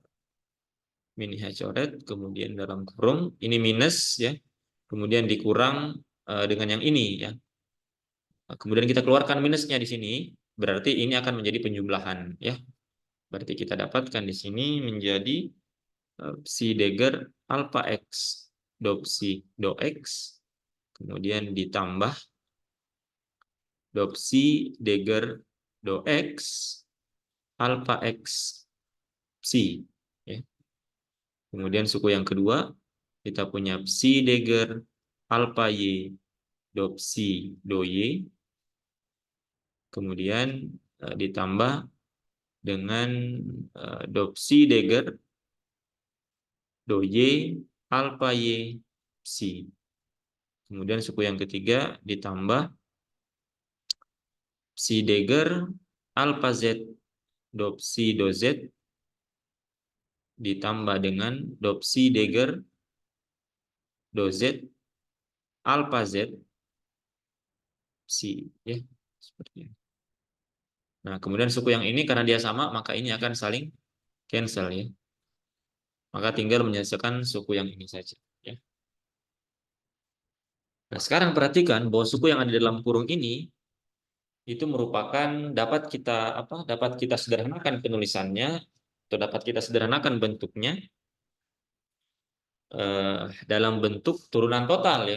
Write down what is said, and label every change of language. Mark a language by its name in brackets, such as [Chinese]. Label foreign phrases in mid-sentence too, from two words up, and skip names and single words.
[Indonesian] Min IH coret kemudian dalam kurung ini minus ya. Kemudian dikurang dengan yang ini ya. Kemudian kita keluarkan minusnya di sini, berarti ini akan menjadi penjumlahan ya. Berarti kita dapatkan di sini menjadi psi dagger alpha x do psi do x kemudian ditambah do psi dagger do x alpha x psi ya. Kemudian suku yang kedua kita punya psi dagger alpha y do psi do y kemudian ditambah dengan do psi dagger do y alpha y psi. Kemudian suku yang ketiga ditambah psi dagger alpha z do psi do z ditambah dengan do psi dagger do z alpha z psi ya, seperti ini. Nah, kemudian suku yang ini karena dia sama maka ini akan saling cancel ya. Maka tinggal menyelesaikan suku yang ini saja ya. Nah, sekarang perhatikan bahwa suku yang ada dalam kurung ini itu merupakan dapat kita sederhanakan penulisannya atau dapat kita sederhanakan bentuknya dalam bentuk turunan total ya.